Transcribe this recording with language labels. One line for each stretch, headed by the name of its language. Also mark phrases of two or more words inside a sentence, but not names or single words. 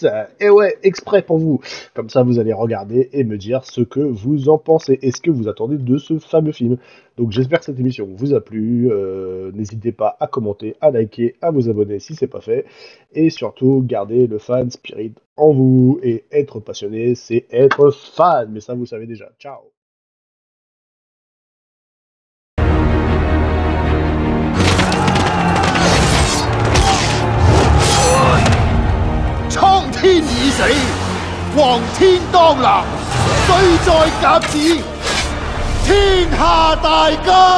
French: Et ouais, exprès pour vous. Comme ça, vous allez regarder et me dire ce que vous en pensez. Est-ce que vous attendez de ce fameux film? Donc j'espère que cette émission vous a plu. N'hésitez pas à commenter, à liker, à vous abonner si c'est pas fait. Et surtout, gardez le
English: fan spirit
French: en vous. Et être passionné, c'est être fan. Mais ça, vous savez déjà. Ciao!
Chinese: 蒼天已死，黃天當立，歲在甲子，天下大家。